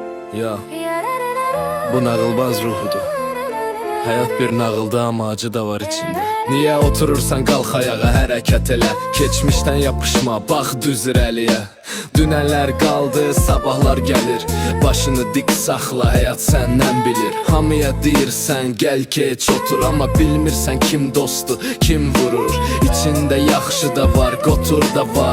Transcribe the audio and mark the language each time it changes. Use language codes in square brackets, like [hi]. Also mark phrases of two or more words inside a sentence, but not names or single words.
[az] Ya, bu nağılbaz ruhudur. [tr] Hayat bir nağılda ama acı da var içinde. Niye oturursan kalk ayağa, [az] hərəkət elə. Keçmişdən yapışma, bax düz irəliyə. Dünənlər qaldı, sabahlar gəlir. Başını dik saxla, həyat səndən bilir. Hamıya deyirsən, gəl keç otur. Amma bilmirsən kim dostdur, kim vurur. İçində yaxşı da var, qotur da var.